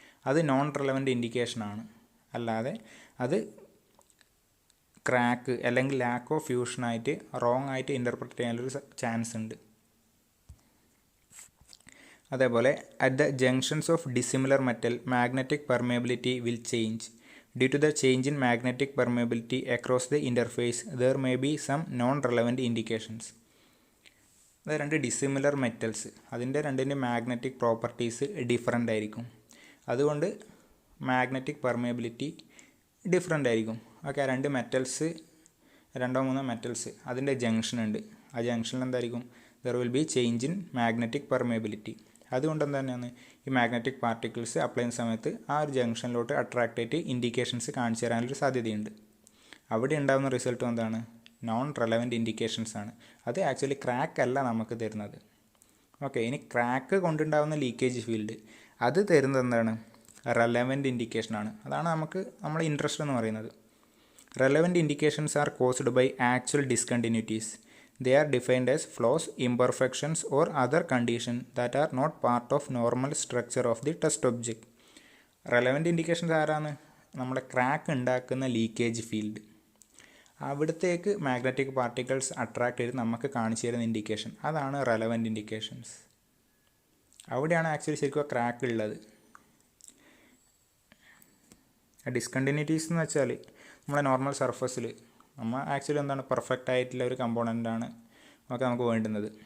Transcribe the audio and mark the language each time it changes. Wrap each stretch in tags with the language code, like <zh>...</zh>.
<ml>അത് non relevant ഇൻഡിക്കേഷനാണ്. അല്ലാതെ അത് ക്രാക്ക് അല്ലെങ്കിൽ ലാക്ക് ഓഫ് ഫ്യൂഷനായിട്ട് റോങ് ആയിട്ട് ഇൻ്റർപ്രറ്റ് ചെയ്യാനൊരു ചാൻസ് ഉണ്ട്.</ml> <en>അതേപോലെ at the junctions of dissimilar metal magnetic permeability will change. Due to the change in magnetic permeability across the interface, there may be some non-relevant indications.</en> <ml>അത് രണ്ട് dissimilar metals, അതിൻ്റെ രണ്ടിൻ്റെ magnetic properties different ആയിരിക്കും. അതുകൊണ്ട് magnetic permeability different ആയിരിക്കും. Okay, രണ്ട് metals, രണ്ടോ മൂന്നോ മെറ്റൽസ്, അതിൻ്റെ ജംഗ്ഷൻ ഉണ്ട്. ആ ജംഗ്ഷനിൽ എന്തായിരിക്കും?</ml> <en>There will be change in magnetic permeability.</en> <ml>അതുകൊണ്ട് തന്നെയാണ് ഈ മാഗ്നറ്റിക് പാർട്ടിക്കിൾസ് അപ്ലൈ ചെയ്യുന്ന സമയത്ത് ആ ഒരു ജംഗ്ഷനിലോട്ട് അട്രാക്റ്റ് ആയിട്ട് ഇൻഡിക്കേഷൻസ് കാണിച്ചു തരാനൊരു സാധ്യതയുണ്ട്. അവിടെ ഉണ്ടാകുന്ന റിസൾട്ട് എന്താണ്? നോൺ റെലവൻറ്റ് ഇൻഡിക്കേഷൻസ് ആണ്. അത് ആക്ച്വലി ക്രാക്ക് അല്ല നമുക്ക് തരുന്നത്. ഓക്കെ, ഇനി ക്രാക്ക് കൊണ്ടുണ്ടാകുന്ന ലീക്കേജ് ഫീൽഡ് അത് തരുന്നത് എന്താണ്? റെലവൻറ്റ് ഇൻഡിക്കേഷനാണ്. അതാണ് നമുക്ക് നമ്മുടെ ഇൻട്രസ്റ്റ് എന്ന് പറയുന്നത്.</ml> <en>Relevant indications are caused by actual discontinuities. They are defined as flaws, imperfections or other conditions that are not part of normal structure of the test object.</en> <ml>Relevant indications ആരാണ്? നമ്മുടെ crack ഉണ്ടാക്കുന്ന leakage field. അവിടത്തേക്ക് magnetic particles attract ചെയ്ത് നമുക്ക് കാണിച്ചു തരുന്ന indication, അതാണ് relevant indications. അവിടെയാണ് ആക്ച്വലി ശരിക്കും ക്രാക്ക് ഉള്ളത്. ഡിസ്കണ്ടിന്യൂറ്റീസ് എന്ന് വെച്ചാൽ നമ്മുടെ നോർമൽ സർഫസിൽ നമ്മൾ ആക്ച്വലി എന്താണ് പെർഫെക്റ്റ് ആയിട്ടുള്ള ഒരു കമ്പോണൻ്റാണ് ഒക്കെ നമുക്ക് വേണ്ടുന്നത്.</ml>